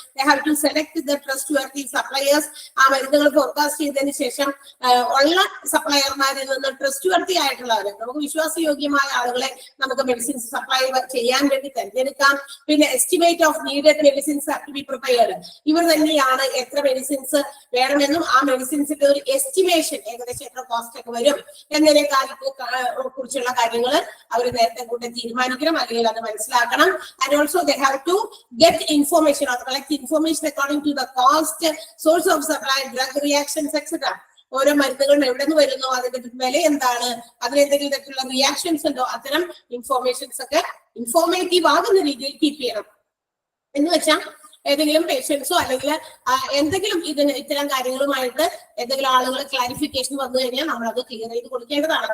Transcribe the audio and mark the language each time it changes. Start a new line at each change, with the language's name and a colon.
English: They have to select the trustworthy suppliers.
Malayalam: ആ മരുന്നുകൾ forecast ചെയ്തതിന് ശേഷം ഉള്ള സപ്ലയർമാരിൽ നിന്ന് ട്രസ്റ്റ്വർത്തി ആയിട്ടുള്ളവരെ, നമുക്ക് വിശ്വാസയോഗ്യമായ ആളുകളെ നമുക്ക് മെഡിസിൻസ് സപ്ലൈ ചെയ്യാൻ വേണ്ടി തിരഞ്ഞെടുക്കാം. പിന്നെ
English: Estimate of needed medicines to be prepared.
Malayalam: ഇവർ തന്നെയാണ് എത്ര മെഡിസിൻസ് വേണമെന്നും ആ മെഡിസിൻസിന്റെ ഒരു എസ്റ്റിമേഷൻ, ഏകദേശം എത്ര കോസ്റ്റ് ഒക്കെ വരും എന്നതിനെ കുറിച്ചുള്ള കാര്യങ്ങൾ അവർ നേരത്തെ കൂടെ തീരുമാനിക്കണം, അല്ലെങ്കിൽ അത് മനസ്സിലാക്കണം.
English: And also they have to get information or collect information according to the cost, source of supply, drug reactions, etc.
Malayalam: ഓരോ മരുന്നുകളും എവിടെ നിന്ന് വരുന്നു, അതിന്റെ വില എന്താണ്, അതിനെന്തെങ്കിലും തരത്തിലുള്ള റിയാക്ഷൻസ് ഉണ്ടോ, അത്തരം ഇൻഫോർമേഷൻസ് ഒക്കെ ഇൻഫോർമേറ്റീവ് ആകുന്ന രീതിയിൽ കീപ്പ് ചെയ്യണം. എന്ന് വെച്ചാൽ ഏതെങ്കിലും പേഷ്യൻസോ അല്ലെങ്കിൽ എന്തെങ്കിലും ഇത്തരം കാര്യങ്ങളുമായിട്ട് എന്തെങ്കിലും ആളുകൾ ക്ലാരിഫിക്കേഷൻ വന്നു കഴിഞ്ഞാൽ നമ്മൾ അത് ക്ലിയർ ചെയ്ത് കൊടുക്കേണ്ടതാണ്.